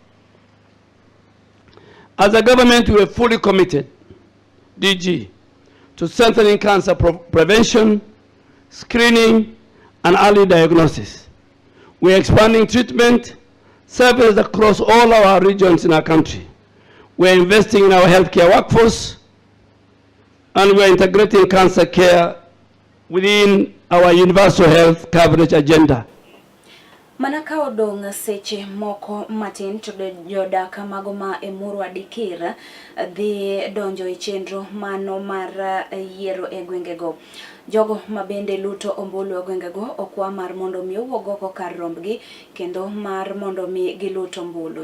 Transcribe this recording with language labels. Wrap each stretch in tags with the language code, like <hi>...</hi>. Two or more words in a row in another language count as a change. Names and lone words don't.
<en>As a government, we are fully committed, DG, to strengthening cancer prevention, screening, and early diagnosis. We are expanding treatment services across all our regions in our country. We are investing in our healthcare workforce, and we are integrating cancer care within our universal health coverage agenda.</en> <luo>Manaka odong seche moko matin to jodak mago ma Emurwa Dikir dhi donjo e chenro mano mar yiero e gwengego. Jogo mabende luto ombulu e gwengego okwa mar mondo mi owuog oko kar rombgi kendo mar mondo mi giluto ombulu.</luo>